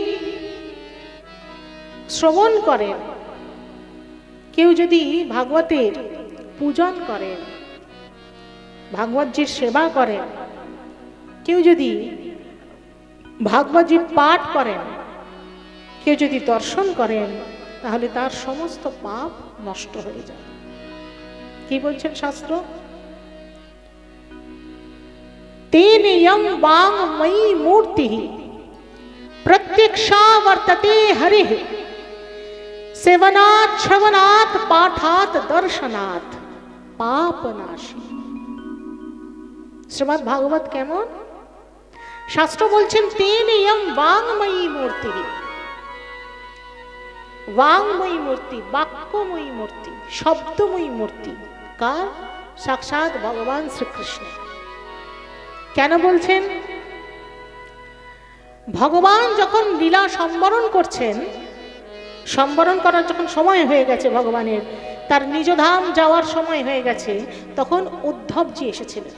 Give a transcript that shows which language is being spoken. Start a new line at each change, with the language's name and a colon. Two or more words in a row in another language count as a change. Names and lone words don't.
Bangla: শ্রবণ করেন, কেউ যদি ভাগবতের পূজন করেন, ভাগবতজির সেবা করেন, কেউ যদি ভাগবতজির পাঠ করেন, কেউ যদি দর্শন করেন, তাহলে তার সমস্ত পাপ নষ্ট হয়ে যায়। কি বলছেন শাস্ত্র?
Sanskrit: तेन यं वाङ्मयी मूर्तिः प्रत्यक्षा वर्तते हरिः सेवनात् श्रवणात् पाठात् दर्शनात् पापनाशी।
Bangla: শ্রীমদ্ ভাগবত কেমন? শাস্ত্র বলছেন
Sanskrit: तेन यं वाङ्मयी मूर्तिः, वाङ्मयी मूर्ति,
Bangla: বাক্যময়ী মূর্তি, শব্দময়ী মূর্তি কার? সাক্ষাৎ ভগবান শ্রীকৃষ্ণ। কেন বলছেন? ভগবান যখন লীলা সম্বরণ করছেন, সম্বরণ করার যখন সময় হয়ে গেছে, ভগবানের তার নিজ ধাম যাওয়ার সময় হয়ে গেছে, তখন উদ্ধবজি এসেছিলেন।